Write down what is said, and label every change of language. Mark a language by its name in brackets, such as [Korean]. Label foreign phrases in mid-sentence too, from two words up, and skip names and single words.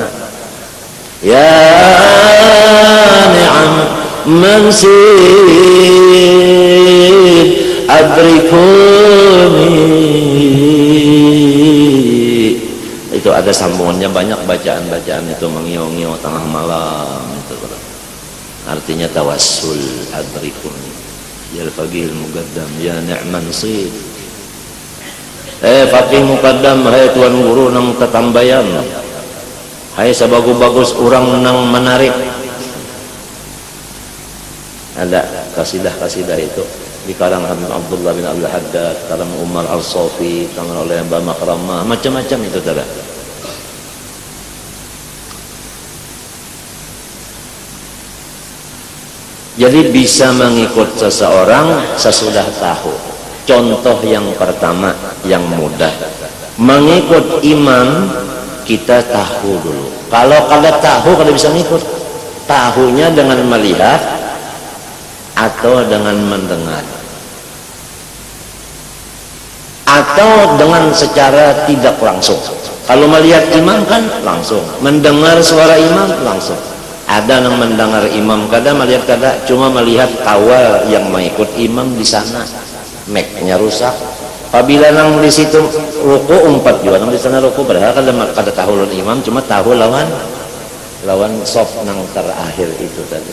[Arabic] يا نعم السيد أدركني. [Indonesian] Itu ada sambungannya banyak, bacaan-bacaan itu mengiau-ngiau tengah malam itu. Artinya tawassul adrikuni. [Arabic] يا الفقيه المقدم يا نعم السيد. فقيه مقدم, [Banjar] hai tuan guru nang tetambayan, hai sebagus-bagus orang nang menarik. [Indonesian] Ada kasidah-kasidah itu dikarang Habib Abdullah bin Abdul Haddad, karam Umar Al-Safi, karam oleh Mbah Makramah, macam-macam itu tadi. Jadi bisa mengikut seseorang sesudah tahu. Contoh yang pertama yang mudah, mengikut imam kita tahu dulu. [Banjar] Kalau kada tahu kada bisa ngikut. Tahunya dengan melihat atau dengan mendengar, atau dengan secara tidak langsung. [Indonesian] Kalau melihat imam kan langsung, mendengar suara imam langsung. [Banjar] Ada yang mendengar imam kada, melihat kada, cuma melihat kawal yang mengikut imam di sana, mic-nya rusak. Apabila nang di situ ruku 4 juga, nang di sana ruku padahal kada tahu lawan imam, cuma tahu lawan sop nang terakhir itu tadi.